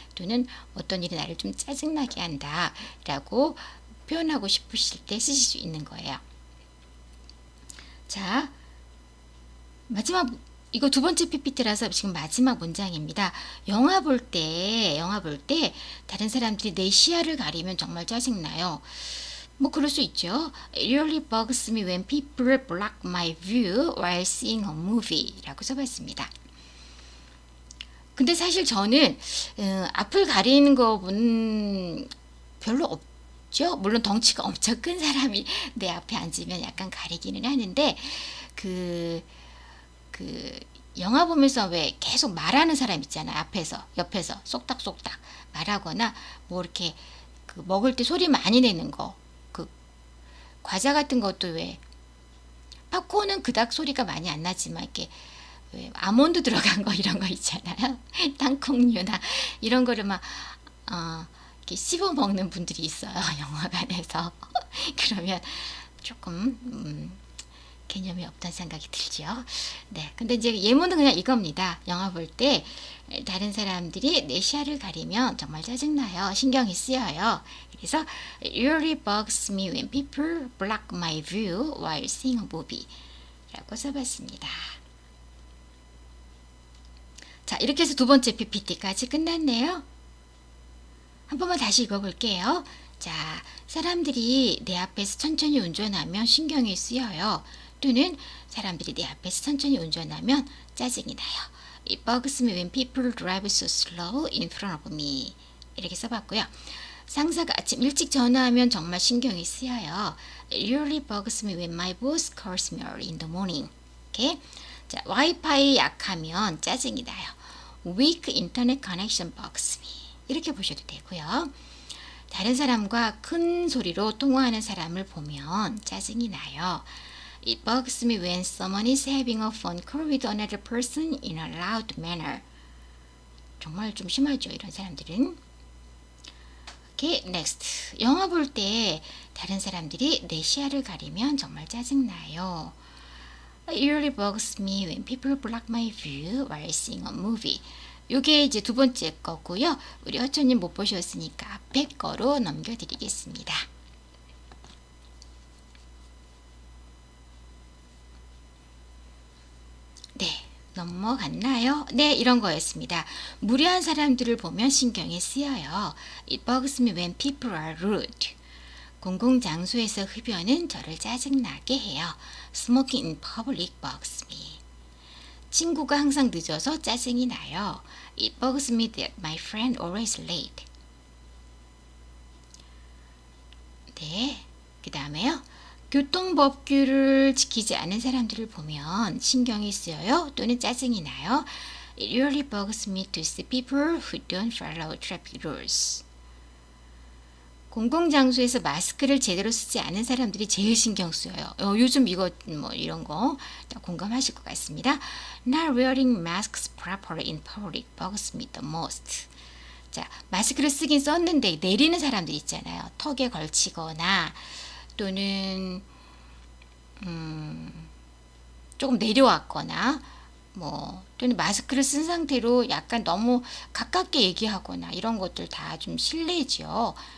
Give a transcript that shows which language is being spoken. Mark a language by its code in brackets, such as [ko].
[ko] 또는 어떤 일이 나를 좀 짜증나게 한다라고 표현하고 싶으실 때 쓰실 수 있는 거예요. 자, 마지막 이거 두 번째 PPT라서 지금 마지막 문장입니다. 영화 볼 때 다른 사람들이 내 시야를 가리면 정말 짜증나요. 뭐 그럴 수 있죠. [en] It really bugs me when people block my view while seeing a movie [ko] 라고 써봤습니다. 근데 사실 저는 앞을 가리는 거는 별로 없죠. 물론 덩치가 엄청 큰 사람이 내 앞에 앉으면 약간 가리기는 하는데 그 영화 보면서 왜 계속 말하는 사람 있잖아요. 앞에서 옆에서 쏙닥쏙닥 말하거나 뭐 이렇게 그 먹을 때 소리 많이 내는 거, 그 과자 같은 것도 왜 팝콘은 그닥 소리가 많이 안 나지만 이렇게 왜 아몬드 들어간 거 이런 거 있잖아요. 땅콩류나 이런 거를 막 이렇게 씹어 먹는 분들이 있어요. 영화관에서. 그러면 조금 개념이 없다는 생각이 들죠. 네, 근데 이제 예문은 그냥 이겁니다. 영화 볼 때 다른 사람들이 내 시야를 가리면 정말 짜증나요. 신경이 쓰여요. 그래서 [en] It really bugs me when people block my view while seeing a movie [ko] 라고 써봤습니다. 자, 이렇게 해서 두 번째 PPT까지 끝났네요. 한 번만 다시 읽어볼게요. 자, 사람들이 내 앞에서 천천히 운전하면 신경이 쓰여요. 또는 사람들이 내 앞에서 천천히 운전하면 짜증이 나요. [en] It bugs me when people drive so slow in front of me. [ko] 이렇게 써봤고요. 상사가 아침 일찍 전화하면 정말 신경이 쓰여요. [en] It really bugs me when my boss calls me early in the morning. [ko] 이렇게. 자, 와이파이 약하면 짜증이 나요. [en] Weak internet connection bugs me. [ko] 이렇게 보셔도 되고요. 다른 사람과 큰 소리로 통화하는 사람을 보면 짜증이 나요. [en] It bugs me when someone is having a phone call with another person in a loud manner. [ko] 정말 좀 심하죠, 이런 사람들은. [en] Okay, next. [ko] 영화 볼 때 다른 사람들이 내 시야를 가리면 정말 짜증나요. [en] It really bugs me when people block my view while seeing a movie. [ko] 요게 이제 두 번째 거고요. 우리 허초님 못 보셨으니까 앞에 거로 넘겨드리겠습니다. 네, 넘어갔나요? 네, 이런 거였습니다. 무례한 사람들을 보면 신경이 쓰여요. [en] It bugs me when people are rude. [ko] 공공장소에서 흡연은 저를 짜증나게 해요. [en] Smoking in public bugs me. [ko] 친구가 항상 늦어서 짜증이 나요. [en] It bugs me that my friend always late. [ko] 네. 그 다음에요. 교통법규를 지키지 않은 사람들을 보면 신경이 쓰여요 또는 짜증이 나요. [en] It really bugs me to see people who don't follow traffic rules. [ko] 공공장소에서 마스크를 제대로 쓰지 않은 사람들이 제일 신경 쓰여요. 요즘 이거 뭐 이런 거 공감하실 것 같습니다. [en] Not wearing masks properly in public bugs me the most. [ko] 자, 마스크를 쓰긴 썼는데 내리는 사람들 있잖아요. 턱에 걸치거나 또는 조금 내려왔거나 뭐 또는 마스크를 쓴 상태로 약간 너무 가깝게 얘기하거나 이런 것들 다 좀 실례죠.